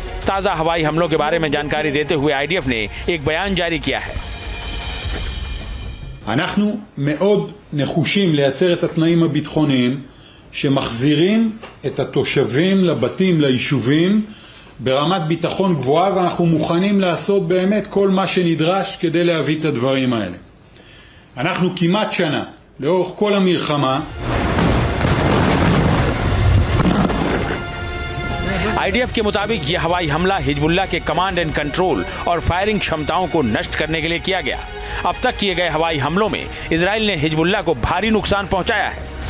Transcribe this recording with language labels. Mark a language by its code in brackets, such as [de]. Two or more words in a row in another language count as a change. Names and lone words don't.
[hi] ताज़ा हवाई हमलों के बारे में जानकारी देते हुए आईडीएफ ने एक बयान जारी किया है। [he] אנחנו מאוד נחושים לייצר את התנאים הביטחוניים שמחזירים את התושבים לבתים, ליישובים, ברמת ביטחון גבוהה, ואנחנו מוכנים לעשות באמת כל מה שנדרש כדי להביא את הדברים האלה. אנחנו כמעט שנה, לאורך כל המלחמה, [hi] आईडीएफ के मुताबिक यह हवाई हमला हिजबुल्लाह के [en] command and control [hi] और फायरिंग क्षमताओं को नष्ट करने के लिए किया गया। अब तक किए गए हवाई हमलों में इजराइल ने हिजबुल्लाह को भारी नुकसान पहुंचाया है।